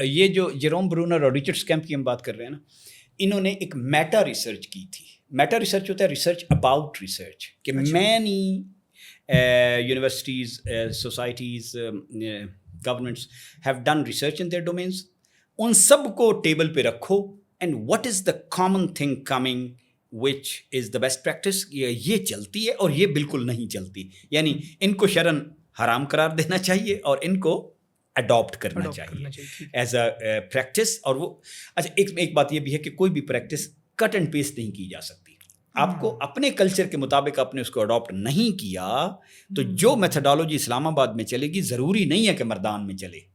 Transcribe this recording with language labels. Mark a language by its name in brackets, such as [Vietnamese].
[Urdu] یہ جو Jerome Bruner اور ریچرڈ اسکیمپ کی ہم بات کر رہے ہیں نا, انہوں نے ایک میٹا ریسرچ کی تھی. میٹا ریسرچ ہوتا ہے [English] research about research, [Urdu] کہ [English] Many universities, societies, governments have done research in their domains. [Urdu] ان سب کو ٹیبل پہ رکھو, [English] And what is the common thing coming which is the best practice. [Urdu] یہ چلتی ہے اور یہ بالکل نہیں چلتی, یعنی ان کو شرعاً حرام قرار دینا چاہیے اور ان کو اڈاپٹ کرنا چاہیے [English] As a practice. [Urdu] اور وہ اچھا ایک بات یہ بھی ہے کہ کوئی بھی پریکٹس کٹ اینڈ پیسٹ نہیں کی جا سکتی. آپ کو اپنے کلچر کے مطابق آپ نے اس کو اڈاپٹ نہیں کیا تو جو میتھڈالوجی اسلام آباد میں چلے گی ضروری نہیں ہے کہ مردان میں چلے.